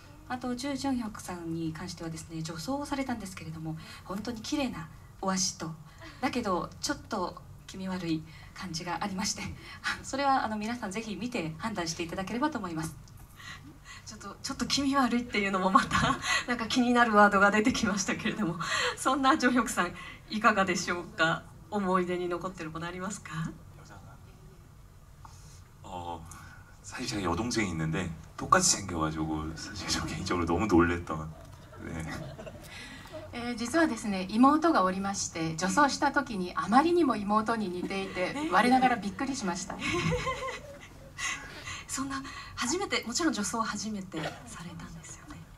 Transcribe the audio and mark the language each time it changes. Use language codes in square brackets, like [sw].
[ja] あとジュ・ジョンヒョクさんに関してはですね女装をされたんですけれども、本当に綺麗なお足とだけどちょっと気味悪い感じがありまして、それは皆さんぜひ見て判断していただければと思います。ちょっと気味悪いっていうのもまたなんか気になるワードが出てきましたけれども、そんなジョンヒョクさんいかがでしょうか。思い出に残ってるものありますか？ [ko] 사실 제가 여동생이 있는데 똑같이 생겨가지고 사실 저 개인적으로 너무 놀랬던. 네. [ja] 実はですね妹がおりまして、女装した時にあまりにも妹に似ていて我ながらびっくりしました。そんな初めて、もちろん女装を初めてされたんですよね。